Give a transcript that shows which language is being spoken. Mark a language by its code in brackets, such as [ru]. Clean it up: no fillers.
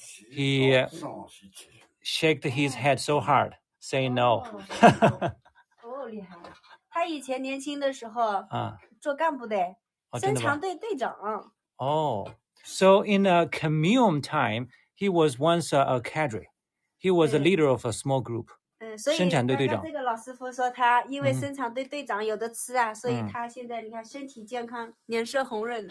[en] He shook his head so hard, saying no. [zh] 厉害！他以前年轻的时候做干部的，生产队队长。 [en] Oh, so in a commune time, he was once a cadre. He was a leader of a small group. [zh] 所以生产队队长刚刚这个老师傅说他因为生产队队长有的吃啊，所以他现在你看身体健康，脸色红润的。